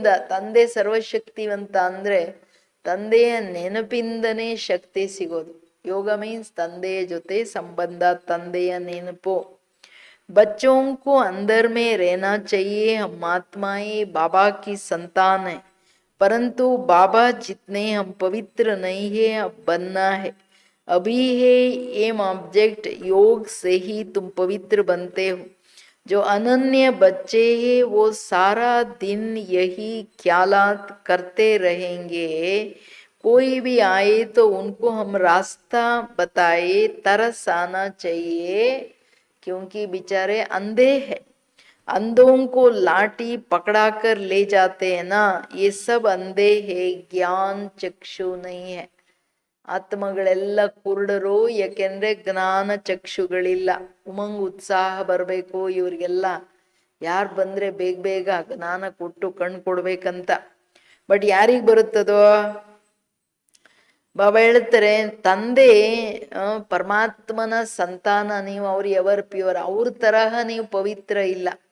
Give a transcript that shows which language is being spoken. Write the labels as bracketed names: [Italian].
[Kannada] ತಂದೆ ಸರ್ವಶಕ್ತಿವಂತ ಅಂದ್ರೆ ತಂದೆಯ ನೆನಪಿಂದನೇ ಶಕ್ತಿ ಸಿಗೋದು. ಯೋಗ ಮೀನ್ಸ್ ತಂದೆಯ ಜೊತೆ ಸಂಬಂಧ, ತಂದೆಯ ನೆನಪು. [Hindi] बच्चों को अंदर में रहना चाहिए, हम आत्माएं बाबा की संतान है, परंतु बाबा जितने हम पवित्र नहीं है, अब बनना है। अभी है एम ऑब्जेक्ट, योग से ही तुम पवित्र बनते हो। जो अनन्य बच्चे हैं वो सारा दिन यही ख्यालात करते रहेंगे। कोई भी आए तो उनको हम रास्ता बताए, तरस आना चाहिए, क्योंकि बेचारे अंधे हैं। अंधों को लाठी पकड़ा कर ले जाते हैं ना, ये सब अंधे हैं, ज्ञान चक्षु नहीं है. [Kannada] ಆತ್ಮಗಳೆಲ್ಲ ಕುರುಡರು, ಯಾಕೆಂದ್ರೆ ಜ್ಞಾನ ಚಕ್ಷುಗಳಿಲ್ಲ. ಉಮಂಗ್ ಉತ್ಸಾಹ ಬರಬೇಕು ಇವ್ರಿಗೆಲ್ಲ. ಯಾರು ಬಂದ್ರೆ ಬೇಗ ಬೇಗ ಜ್ಞಾನ ಕೊಟ್ಟು ಕಣ್ ಕೊಡ್ಬೇಕಂತ. ಬಟ್ ಯಾರಿಗ್ ಬರುತ್ತದೋ? ಬಾಬಾ ಹೇಳ್ತಾರೆ ತಂದೆ ಪರಮಾತ್ಮನ ಸಂತಾನ, ನೀವು ಅವ್ರು ಎವರ್ ಪ್ಯೂರ್, ಅವ್ರ ತರಹ ನೀವು ಪವಿತ್ರ ಇಲ್ಲ.